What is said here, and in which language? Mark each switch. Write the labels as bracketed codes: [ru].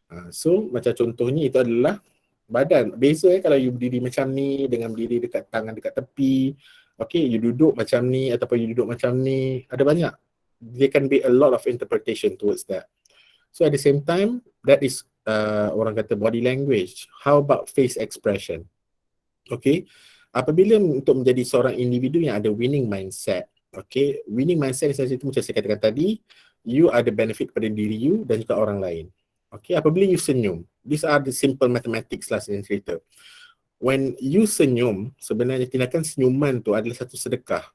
[ms] So macam contohnya itu adalah badan. Beza kalau you berdiri macam ni dengan berdiri dekat tangan dekat tepi. Okay, you duduk macam ni ataupun you duduk macam ni. Ada banyak. [en] There can be a lot of interpretation towards that. So at the same time, that is [ms] orang kata [en] body language. How about face expression? [ms] Okay, apabila untuk menjadi seorang individu yang ada winning mindset, okay, winning mindset itu macam saya katakan tadi, you ada benefit pada diri you dan juga orang lain. [en] Okay, [ms] apabila you senyum, [en] these are the simple mathematics [ms] lah saya cerita. [en] When you [ms] senyum, sebenarnya tindakan senyuman tu adalah satu sedekah.